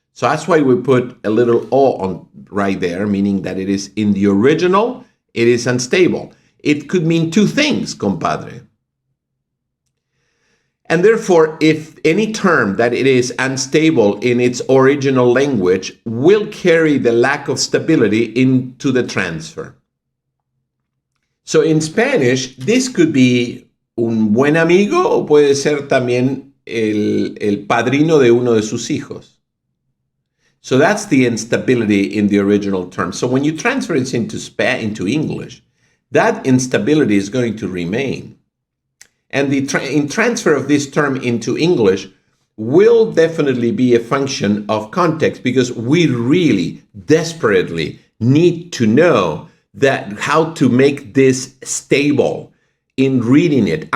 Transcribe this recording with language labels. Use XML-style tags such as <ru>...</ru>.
<en>So that's why we put a little O on right there, meaning that it is in the original, it is unstable. It could mean two things, compadre. And therefore, if any term that it is unstable in its original language will carry the lack of stability into the transfer.</en> <es>So in Spanish, this could be un buen amigo o puede ser también el padrino de uno de sus hijos.</es> <en>So that's the instability in the original term. So when you transfer it into English, that instability is going to remain. And the transfer of this term into English will definitely be a function of context because we really desperately need to know that how to make this stable in reading it.</en>